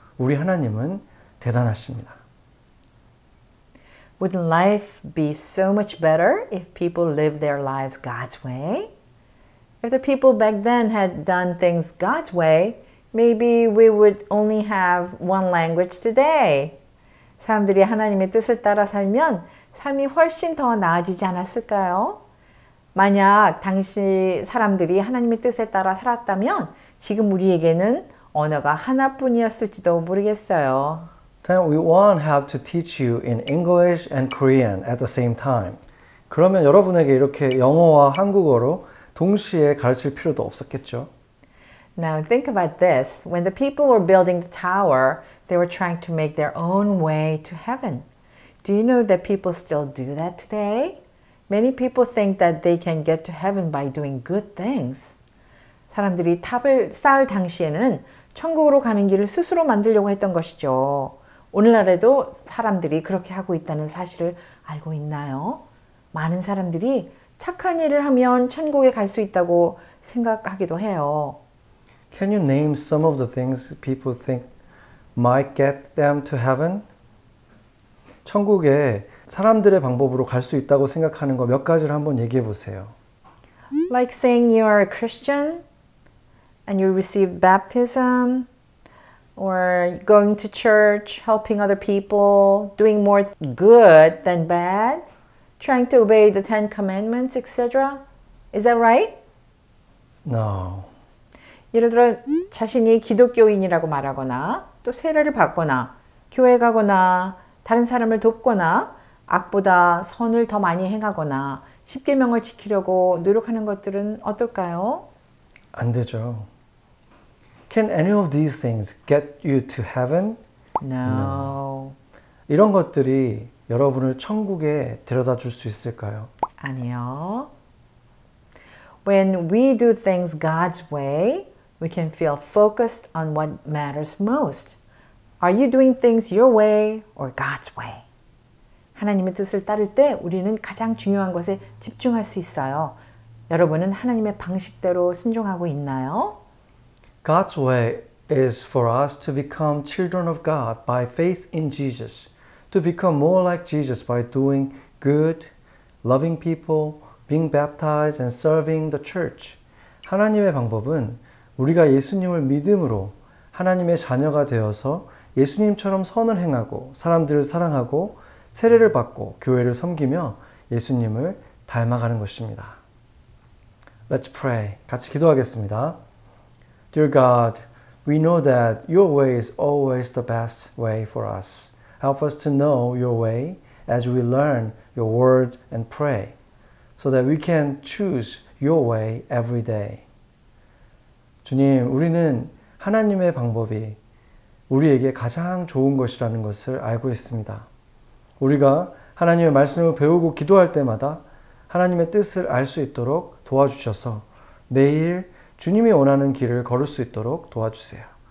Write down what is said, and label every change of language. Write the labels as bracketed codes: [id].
[ko] 우리 하나님은 대단하십니다. [en] Wouldn't life be so much better if people lived their lives God's way? If the people back then had done things God's way, maybe we would only have one language today. [ko] 사람들이 하나님의 뜻을 따라 살면 삶이 훨씬 더 나아지지 않았을까요? 만약 당시 사람들이 하나님의 뜻에 따라 살았다면 지금 우리에게는 언어가 하나뿐이었을지도 모르겠어요. [en] Then we won't have to teach you in English and Korean at the same time. [ko] 그러면 여러분에게 이렇게 영어와 한국어로 동시에 가르칠 필요도 없었겠죠. [en] Now think about this. When the people were building the tower, they were trying to make their own way to heaven. Do you know that people still do that today? Many people think that they can get to heaven by doing good things. [ko] 사람들이 탑을 쌓을 당시에는 천국으로 가는 길을 스스로 만들려고 했던 것이죠. 오늘날에도 사람들이 그렇게 하고 있다는 사실을 알고 있나요? 많은 사람들이 착한 일을 하면 천국에 갈 수 있다고 생각하기도 해요. [en] Can you name some of the things people think might get them to heaven? [ko] 천국에 사람들의 방법으로 갈 수 있다고 생각하는 거 몇 가지를 한번 얘기해 보세요. [en] Like saying you are a Christian and you receive baptism, or going to church, helping other people, doing more good than bad, trying to obey the Ten Commandments, etc. Is that right? No. [ko] 예를 들어 자신이 기독교인이라고 말하거나 또 세례를 받거나 교회 가거나 다른 사람을 돕거나 악보다 선을 더 많이 행하거나 십계명을 지키려고 노력하는 것들은 어떨까요? 안 되죠. [en] Can any of these things get you to heaven? No. [ko] 이런 것들이 여러분을 천국에 데려다 줄 수 있을까요? 아니요. [en] When we do things God's way, we can feel focused on what matters most. Are you doing things your way or God's way? [ko] 하나님의 뜻을 따를 때 우리는 가장 중요한 것에 집중할 수 있어요. 여러분은 하나님의 방식대로 순종하고 있나요? [en] God's way is for us to become children of God by faith in Jesus, to become more like Jesus by doing good, loving people, being baptized and serving the church. [ko] 하나님의 방법은 우리가 예수님을 믿음으로 하나님의 자녀가 되어서 예수님처럼 선을 행하고 사람들을 사랑하고 세례를 받고 교회를 섬기며 예수님을 닮아가는 것입니다. [en] Let's pray. [ko] 같이 기도하겠습니다. [en] Dear God, we know that your way is always the best way for us. Help us to know your way as we learn your word and pray, so that we can choose your way every day. [ko] 주님, 우리는 하나님의 방법이 우리에게 가장 좋은 것이라는 것을 알고 있습니다. 우리가 하나님의 말씀을 배우고 기도할 때마다 하나님의 뜻을 알 수 있도록 도와주셔서 매일 주님이 원하는 길을 걸을 수 있도록 도와주세요.